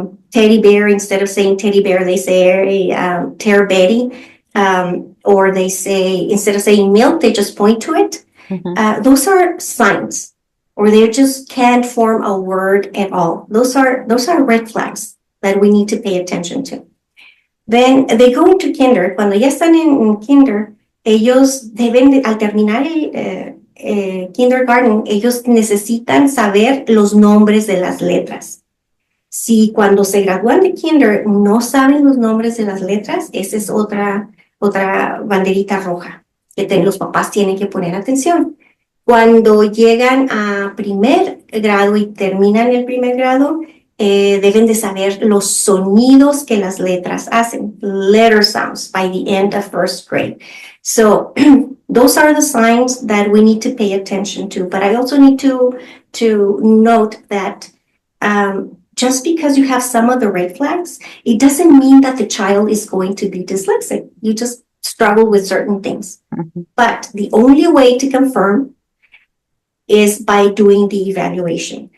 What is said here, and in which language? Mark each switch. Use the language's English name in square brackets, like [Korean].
[English] teddy bear, instead of saying teddy bear, they say Tear Betty. Or they say, instead of saying milk, they just point to it. Those are signs, or they just can't form a word at all. Those are red flags that we need to pay attention to. Then they go into kinder. [Spanish] Cuando ya están en kinder, ellos deben, al terminar el kindergarten, ellos necesitan saber los nombres de las letras. Si cuando se gradúan de kinder no saben los nombres de las letras, esa es otra banderita roja que los papás tienen que poner atención. Cuando llegan a primer grado y terminan el primer grado, deben de saber los sonidos que las letras hacen, [English] letter sounds, by the end of first grade. So those are the signs that we need to pay attention to. But I also need to note that just because you have some of the red flags, it doesn't mean that the child is going to be dyslexic. You just struggle with certain things. But the only way to confirm is by doing the evaluation.